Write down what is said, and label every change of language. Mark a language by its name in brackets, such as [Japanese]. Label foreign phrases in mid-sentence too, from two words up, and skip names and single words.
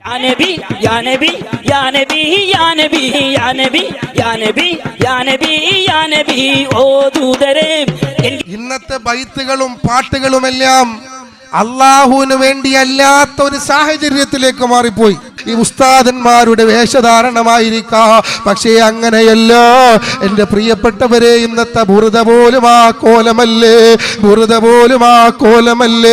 [Arabic] يا نبي، يا نبي، يا نبي، يا نبي، يا نبي، يا نبي، يا نبي، يا نبي, [Malayalam] ഓ ദൂതരേ. ഇന്നത്തെ ബൈത്തുകളും പാട്ടുകളുമെല്ലാം അല്ലാഹുവിന് വേണ്ടിയല്ലാത്ത ഒരു സാഹചര്യത്തിലേക്ക് മാറിപ്പോയി. ഈ ഉസ്താദന്മാരുടെ വേഷധാരണമായിരിക്കാം, പക്ഷേ അങ്ങനെയല്ല എൻ്റെ പ്രിയപ്പെട്ടവരെ. ഇന്നത്തെ ബുറുദ പോലും ആ കോലമല്ലേ, ബുറുദ പോലും ആ കോലമല്ലേ.